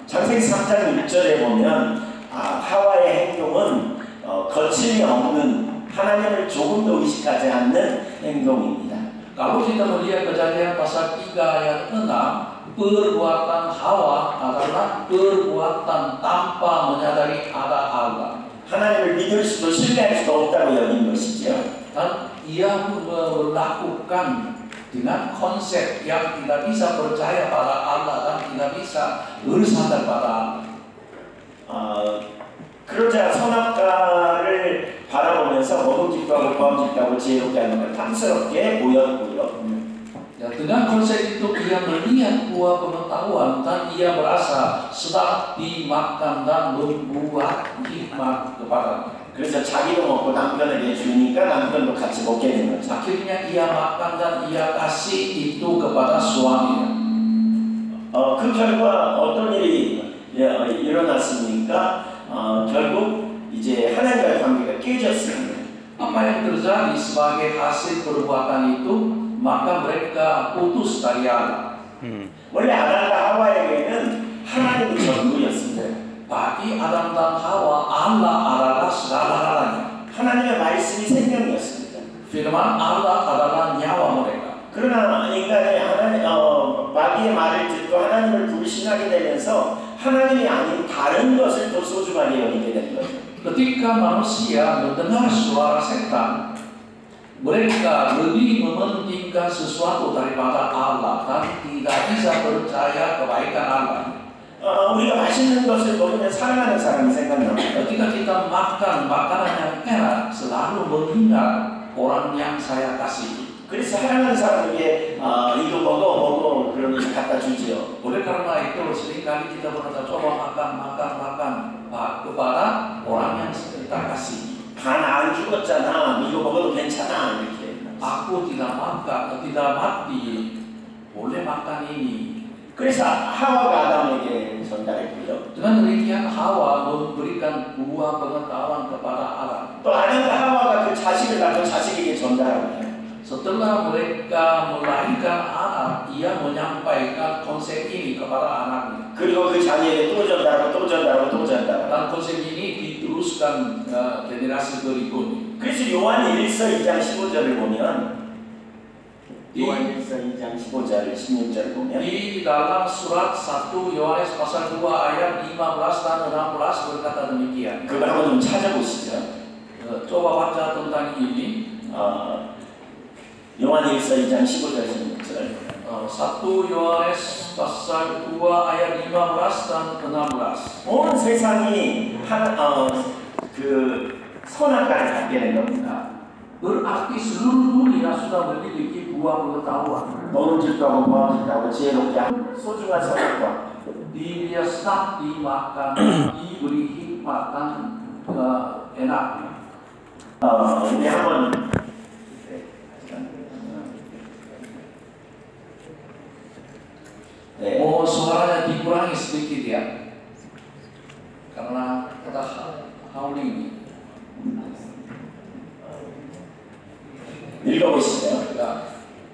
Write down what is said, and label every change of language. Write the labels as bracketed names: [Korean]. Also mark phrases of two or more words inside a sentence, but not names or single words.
[Korean] 창세기 3장 6절에 보면 하와의 행동은 거침이 없는 하나님을 조금도 의식하지 않는 행동입니다. [Indonesian] Kalau kita melihat Kejadian pasal 3 ayat 6, perbuatan Hawa adalah perbuatan tanpa menyadari ada Allah. [Korean] 하나님을 믿을 수도 신뢰할 수도 없다고 여긴 것이죠. [Indonesian] Dan ia melakukan dengan konsep yang tidak bisa percaya pada Allah dan tidak bisa bersandar pada Allah. [Korean] 그러자 선악과를 바라보면서 먹음직도 하고 보암직도 하고 지혜롭게 하는 걸 탐스럽게 보였고요. [Indonesian] Ya, dengan konsep itu ia melihat buah pengetahuan dan ia merasa sedap dimakan dan membuat hikmat kepada. [Korean] 그래서 자기도 먹고 남편에게 주니까 남편도 같이 먹게 된 거죠. [Indonesian] Akhirnya ia makan dan ia kasih itu kepada suaminya. [Korean] 그 결과 어떤 일이 일어났습니까? 결국 이제 하나님과의 관계가 깨졌습니다. [Indonesian] Apa yang terjadi sebagai hasil perbuatan itu, maka mereka putus dari Allah. [Korean] 원래 아담과 하와에게는 하나님이 전부였습니다. [Indonesian] Bagi Adam dan Hawa, Allah adalah segala-galanya. [Korean] 하나님의 말씀이 생명이었습니다. [Indonesian] Firman Allah adalah nyawa mereka. [Korean] 그러나 인간이 마귀의 말을 듣고 하나님을 불신하게 되면서 하나님이 아닌 다른 것을 또 소중하게 여기게 된 거죠. [Indonesian] Ketika manusia mendengar suara setan, mereka lebih mementingkan sesuatu daripada Allah dan tidak bisa percaya kebaikan Allah. [Korean] 우리가 맛있는 것을 먹으면 사랑하는 사람이 생각납니다. [Indonesian] Ketika kita makan makanan yang enak, selalu mengingat orang yang saya kasihi. [Korean] 그래서 사랑하는 사람에게 이거 먹어 그러면 갖다 주지요. [Indonesian] Oleh karena itu seringkali kita berkata coba makan kepada orang yang kita kasihi. [Korean] 다 안 죽었잖아. 이거 먹어도 괜찮아 이렇게. [Indonesian] Aku tidak mati, boleh makan ini. [Korean] 그래서 하와가 아담에게 전달했고요. [Indonesian] Dengan demikian Hawa memberikan buah pengetahuan kepada Adam. [Korean] 또 아담과 하와가 그 자식을 낳고 자식에게 전달합니다. [Indonesian] Setelah mereka melahirkan anak, ia menyampaikan konsep ini kepada anaknya. [Korean] 그리고 그 자녀에게 또 전달하고 또 전달하고 또 전달하고. [Indonesian] Dan konsep ini diteruskan generasi berikutnya. [Korean] 그래서 요한 1서 2장 15절을 보면 요한 1서 2장 15절 16절을 보면 [Indonesian] Di dalam surat 1 Yohanes pasal 2 ayat 15 dan 16 berkata demikian. [Korean] 그걸 한번 좀 찾아보시죠. [Indonesian] Coba baca tentang ini. [Korean] 요한 1서 2장 15절 16절 [Indonesian] 1 Yohanes pasal 2 ayat 15 dan 16. [Korean] 온 세상이 그 선악과를 갖게 된 겁니다. [Indonesian] Berarti seluruh dunia sudah memiliki buah pengetahuan. [Korean] 먹음직도 하고 보암직도 하고 지혜롭게 하고 소중한 선악과. [Indonesian] Dia sedap dimakan, diberi hikmat dan enak. [Korean] 우리 한번 [Indonesian] Mohon suaranya dikurangi sedikit ya, karena kita howling. [Korean] 읽어보시죠.